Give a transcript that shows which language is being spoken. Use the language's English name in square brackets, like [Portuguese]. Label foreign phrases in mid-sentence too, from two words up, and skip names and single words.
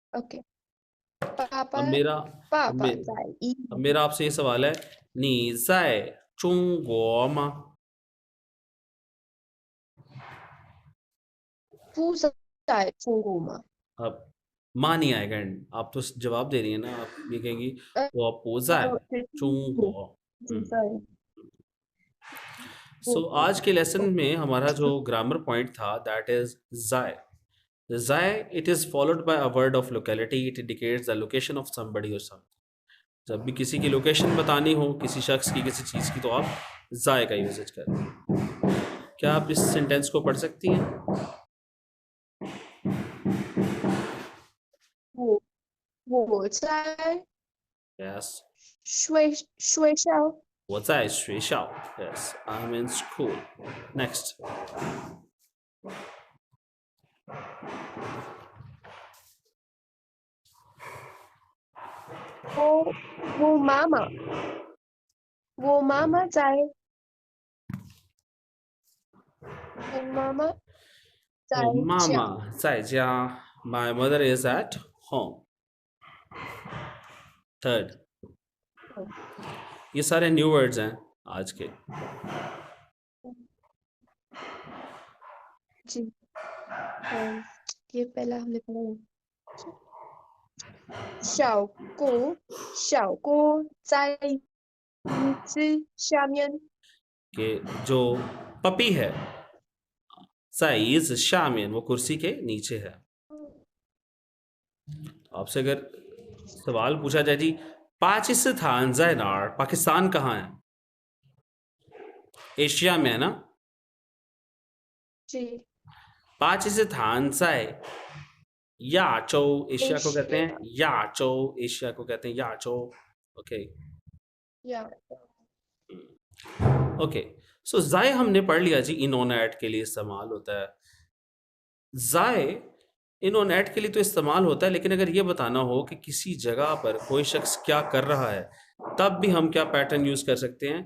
[English] OK OK। [Hindi] पापा अब मेरा पापा मे, [Chinese] 在英 [Hindi] अब मेरा आपसे ये सवाल है, [Chinese] 你在中国吗？不在中国吗？ [Hindi] अब माँ नहीं आएगा एंड आप तो जवाब दे रही है ना, आप ये कहेंगी [Chinese] 我不在中国。 [Hindi] sorry सो आज के लेसन में हमारा जो [English] grammar point [Hindi] था [English] that is [Hindi] जाय। [English] जाय it is followed by a word of locality, it indicates the location of somebody और something। [Hindi] जब भी किसी की लोकेशन बतानी हो, किसी शख्स की, किसी चीज की, तो आप जाय का यूजेज करें। क्या आप इस सेंटेंस को पढ़ सकती हैं? [Chinese] 我在 [English] Yes. [Chinese] 学校我在学校。 [English] Yes, I'm in school. Next. [Chinese] 我妈妈在我妈妈在我妈家妈在家。 [English] My mother is at home. Third. [Hindi] ये सारे [English] new words [Hindi] हैं आज के। जी ये पहला हमने पढ़ा [Chinese] 小狗在椅子下面 [Hindi] कि जो पपी है, [Chinese] 在椅子下面, [Hindi] वो कुर्सी के नीचे है। आपसे अगर सवाल पूछा जाए जी, पाकिस्तान [Chinese] 在哪儿? [Hindi] पाकिस्तान कहाँ है? एशिया में है ना? जी [Chinese] 巴基斯坦在亚洲, [Hindi] एशिया को कहते हैं 亚洲, एशिया को कहते हैं 亚洲। ओके या ओके, सो जाय हमने पढ़ लिया जी, [English] in on at [Hindi] के लिए इस्तेमाल होता है। जाय [English] in on at [Hindi] के लिए तो इस्तेमाल होता है, लेकिन अगर ये बताना हो कि किसी जगह पर कोई शख्स क्या कर रहा है, तब भी हम क्या [English] pattern use [Hindi] कर सकते हैं?